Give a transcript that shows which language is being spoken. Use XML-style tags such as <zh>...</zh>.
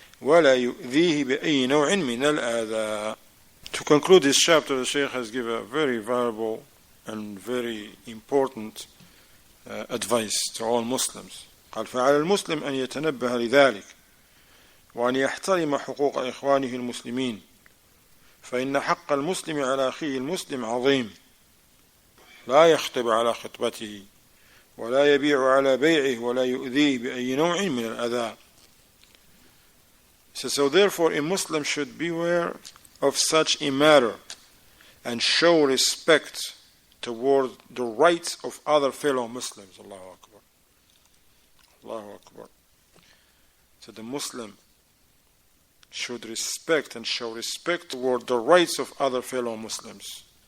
<ar>ولا يؤذيه بأي نوع من الآذى.</ar> <en>To conclude this chapter, the Shaykh has given a very valuable and very important advice to all Muslims.</en> <ar>قال فعلى المسلم أن يتنبه لذلك وأن يحترم حقوق إخوانه المسلمين فإن حق المسلم على أخيه المسلم عظيم لا يخطب على خطبته ولا يبيع على بيعه ولا يؤذيه بأي نوع من الأذى.</ar> <en>So therefore a Muslim should beware of such a matter and show respect toward the rights of other fellow Muslims. Allahu Akbar. Allahu Akbar. So the Muslim should respect and show respect toward the rights of other fellow Muslims.</en>